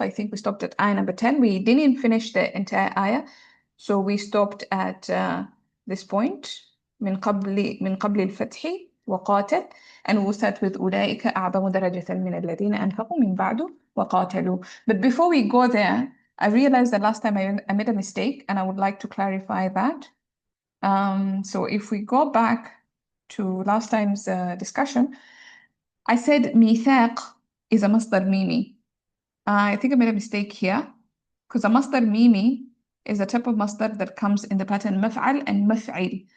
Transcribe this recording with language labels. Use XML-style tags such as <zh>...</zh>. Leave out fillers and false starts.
<en>I think we stopped at ayah number 10. We didn't finish the entire ayah, so we stopped at this point.</en> <ar>من قبل الفتح وقاتل,</ar> <en>and we'll start with</en> <ar>أولئك أعظم درجة من الذين أنفقوا من بعد وقاتلوا.</ar> <en>But before we go there, I realized that last time I made a mistake, and I would like to clarify that. So if we go back to last time's discussion, I said ميثاق is a masdar mimi. I think I made a mistake here, because a masdar mimi is a type of masdar that comes in the pattern maf'al and maf'il.</en>